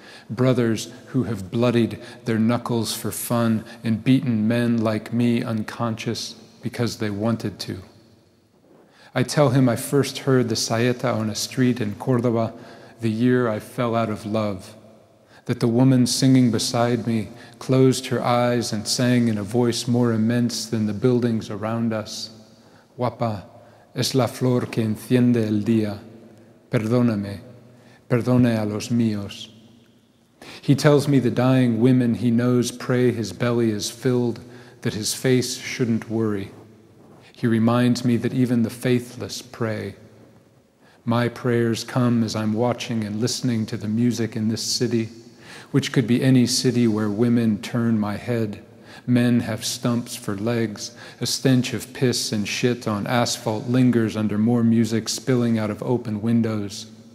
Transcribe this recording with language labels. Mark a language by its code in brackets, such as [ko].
[en] Brothers who have bloodied their knuckles for fun and beaten men like me unconscious because they wanted to. I tell him I first heard the saeta on a street in Córdoba the year I fell out of love, that the woman singing beside me closed her eyes and sang in a voice more immense than the buildings around us. [es] Guapa, es la flor que enciende el día. Perdóname, perdone a los míos. [en] He tells me the dying women he knows pray his belly is filled, that his face shouldn't worry. He reminds me that even the faithless pray. My prayers come as I'm watching and listening to the music in this city, which could be any city where women turn my head, men have stumps for legs, a stench of piss and shit on asphalt lingers under more music spilling out of open windows,